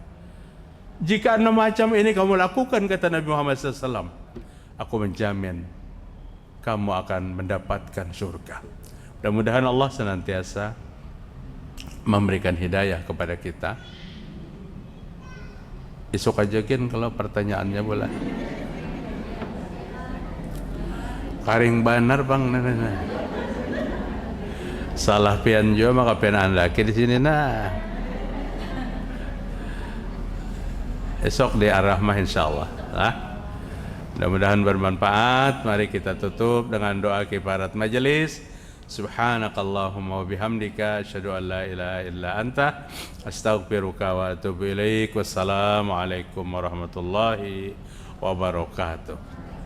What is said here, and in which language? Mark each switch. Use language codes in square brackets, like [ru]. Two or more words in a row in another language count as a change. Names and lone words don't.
[id] Jika 6 macam ini kamu lakukan, kata Nabi Muhammad SAW, aku menjamin kamu akan mendapatkan surga. Mudah-mudahan Allah senantiasa memberikan hidayah kepada kita. Esok aja kalau pertanyaannya boleh. [bjn] Karing banar bang, salah pian juga maka pian laki di sini nah. [id] Esok di Ar-Rahmah insyaallah. Mudah-mudahan bermanfaat. Mari kita tutup dengan doa kifarat majelis. [ar] سبحانك اللهم وبحمدك أشهد أن لا إله إلا أنت أستغفرك وأتوب إليك. والسلام عليكم ورحمة الله وبركاته.